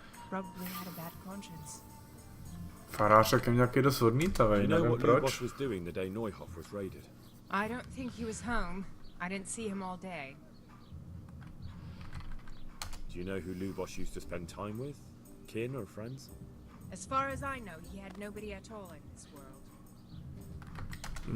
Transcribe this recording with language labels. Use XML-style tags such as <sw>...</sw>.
<en>Probably had a bad conscience.</en> <cs>Farář je nějaký dost odmítavý, nevím proč.</cs> <en>Was doing the day Neuhof was raided? I don't think he was home. I didn't see him all day. Do you know who Lubosh used to spend time with? Kin or friends? As far as I know, he had nobody at all in this world.</en>